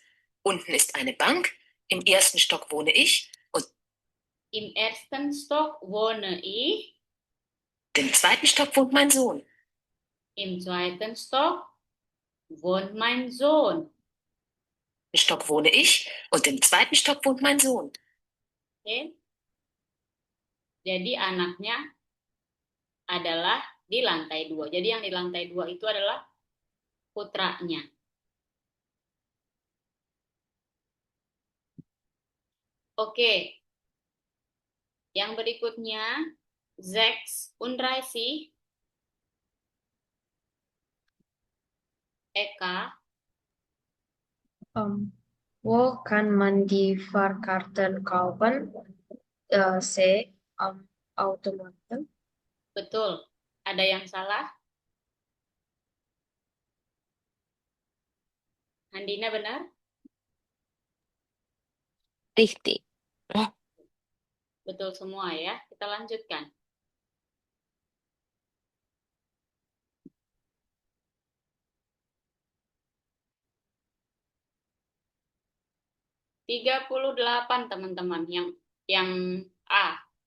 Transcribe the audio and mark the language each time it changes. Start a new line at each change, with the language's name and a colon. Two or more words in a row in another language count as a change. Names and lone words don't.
German: Unten ist eine Bank, im ersten Stock wohne ich und Im ersten Stock wohne ich, im zweiten Stock wohnt mein Sohn. im zweiten Stock wohnt mein Sohn. Im Stock wohne ich und im zweiten Stock wohnt mein Sohn.
Indonesian: Oke. Jadi anaknya adalah di lantai 2. Jadi yang di lantai 2 itu adalah putranya. Oke. Yang berikutnya, 36 Eka.
German: Wo kann man die Fahrkarten kaufen? C. Automaten.
Indonesian: Betul. Ada yang salah? Handina benar?
German: Richtig.
Indonesian: Betul semua ya. Kita lanjutkan. ...38 teman-teman yang A.